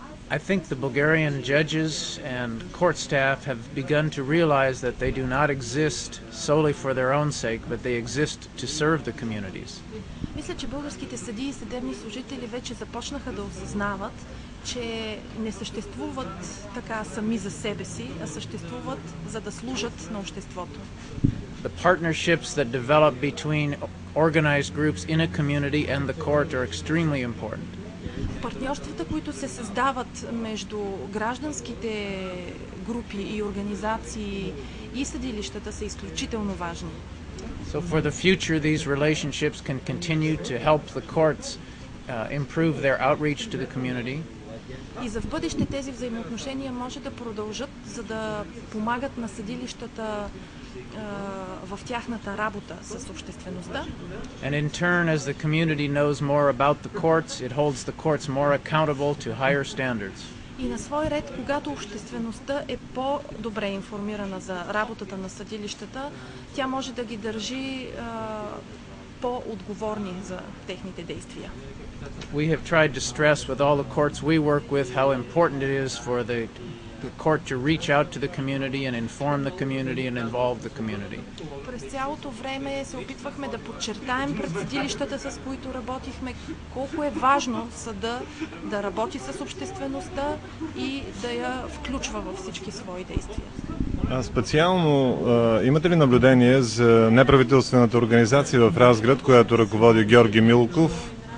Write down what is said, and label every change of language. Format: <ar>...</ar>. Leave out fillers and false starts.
<en>I think the Bulgarian judges and court staff have begun to realize that they do not exist solely for their own sake, but they exist to serve the communities.</en> <bg>Мисля, че българските съдии и съдебни служители вече започнаха да осъзнават, че не съществуват така сами за себе си, а съществуват за да служат на обществото.</bg> <en>The partnerships that develop between organized groups in a community and the court are extremely important.</en> <bg>Партньорствата, които се създават между гражданските групи и организации и съдилищата, са изключително важни.</bg> <en>So for the future, these relationships can continue to help the courts improve their outreach to the community.</en> <bg>И за в бъдеще тези взаимоотношения може да продължат, за да помагат на съдилищата в тяхната работа с обществеността.</bg> <en>And in turn, as the community knows more about the courts, it holds the courts more accountable to higher standards.</en> <bg>И на свой ред, когато обществеността е по-добре информирана за работата на съдилищата, тя може да ги държи по-отговорни за техните действия.</bg> <en>We have tried to stress with all the courts we work with how important it is for the court to reach out to the community and inform the community and involve the community.</en> <bg>През цялото време се опитвахме да подчертаем пред съдилищата, с които работихме, колко е важно съда да работи с обществеността и да я включва във всички свои действия. А специално имате ли наблюдение за неправителствената организация в Разград, която ръководи Георги Милков?</bg>